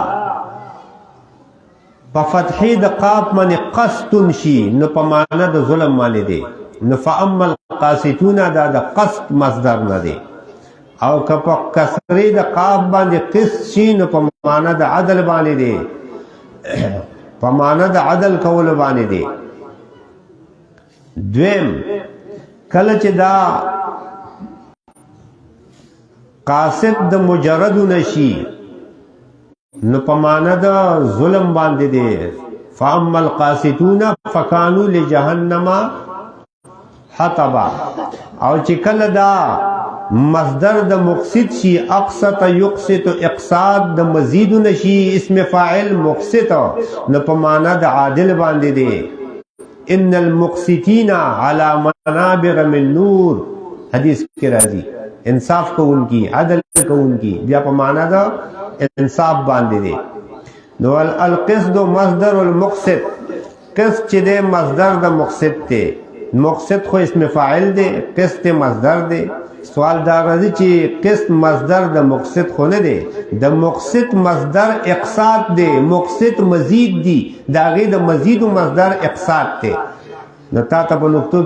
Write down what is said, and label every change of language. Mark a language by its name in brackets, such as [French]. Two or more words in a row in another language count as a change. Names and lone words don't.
[Pashto] په فتحې د قاف باندې قسط شي نو په معنا د ظلم باندې دی نو [Arabic] فاما القاسطون [Pashto] دا د قسط مصدر نه دی او که په کسرې د قاف باندې قسط شي نو په معنا د عدل باندې دی په معنا د عدل کول باندې دی دویم کله چې دا قاسط د مجرد نشي نو په معنا د ظلم باندې دی [Arabic] فاما القاسطون فكانوا لجهنم حطبا [Pashto] او چې کله دا مصدر د مقسط شي [Arabic] اقسط يقسط اقساط [Pashto] د مزید نشي اسم فاعل مقسط نو په معنا د عادل باندې دی [Arabic] ان المقسطين على منابر من نور [Pashto] حدیث کې راځي انصاف کوونکی عدل کوونکی بیا په معنا دا انصاف باندې دی نو [Arabic] القسط مصدر المقسط [Pashto] قسط چې دی مصدر د مقسط دی مقسط خو اسم فاعل دی قسط مصدر دی سوال دا راځي چې قسط مصدر د مقسط خو نه دی د مقسط مصدر اقساط دی مقسط مزید دی دا غي د مزید مصدر اقساط دی نو تا ته په نقطو